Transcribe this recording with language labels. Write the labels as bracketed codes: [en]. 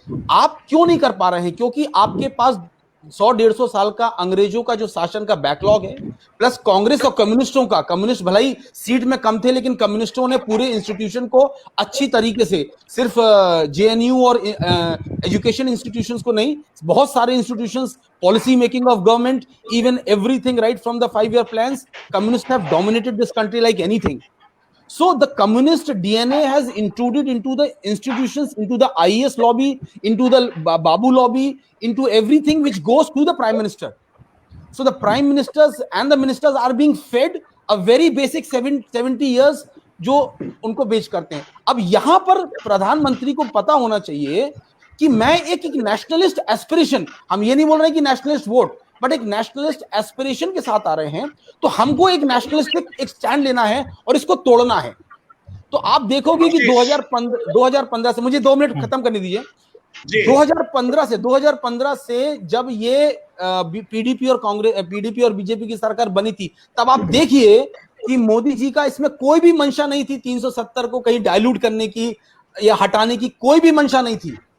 [hi] आप क्यों नहीं कर पा रहे हैं? क्योंकि आपके पास 100-150 साल का अंग्रेजों का जो शासन का बैकलॉग है, प्लस कांग्रेस और कम्युनिस्टों का, कम्युनिस्ट भले ही सीट में कम थे लेकिन कम्युनिस्टों ने पूरे इंस्टीट्यूशन को अच्छी तरीके से, सिर्फ जेएनयू और एजुकेशन इंस्टीट्यूशंस को नहीं, बहुत सारे institutions, [en] Policy making of government, even everything right from the 5-year plans, communists have dominated this country like anything. So the communist DNA has intruded into the institutions, into the IAS lobby, into the Babu lobby, into everything which goes to the prime minister. So the prime ministers and the ministers are being fed a very basic 70 years [hi] जो उनको बेच करते हैं। अब यहां पर प्रधानमंत्री को पता होना चाहिए कि मैं एक नेशनलिस्ट एस्पिरेशन, हम ये नहीं बोल रहे कि नेशनलिस्ट वोट, बट एक नेशनलिस्ट एस्पिरेशन के साथ आ रहे हैं, तो हमको एक नेशनलिस्टिक एक स्टैंड लेना है और इसको तोड़ना है। तो आप देखोगे कि 2015 से, मुझे 2 मिनट खत्म करने दीजिए, 2015 से जब ये पीडीपी और बीजेपी की सरकार बनी थी, तब आप देखिए कि मोदी जी का इसमें कोई भी मंशा नहीं थी 370 को कहीं डाइल्यूट करने की या हटाने की, कोई भी मंशा नहीं थी।